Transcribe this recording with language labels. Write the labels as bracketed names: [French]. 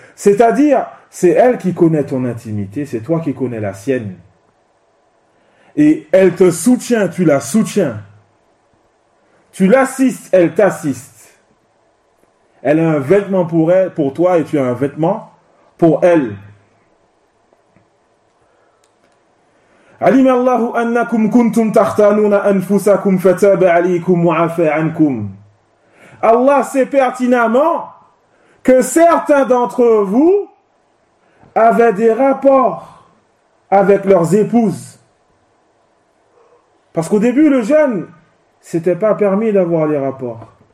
[French] C'est-à-dire, c'est elle qui connaît ton intimité, c'est toi qui connais la sienne. Et elle te soutient, tu la soutiens. Tu l'assistes, elle t'assiste. Elle a un vêtement pour elle, pour toi et tu as un vêtement pour elle. [Arabic] علم الله أنكم كنتم تختانون أنفسكم فتاب عليكم وعفى عنكم. [French] Allah sait pertinemment que certains d'entre vous avaient des rapports avec leurs épouses. Parce qu'au début, le jeûne, c'était pas permis d'avoir des rapports.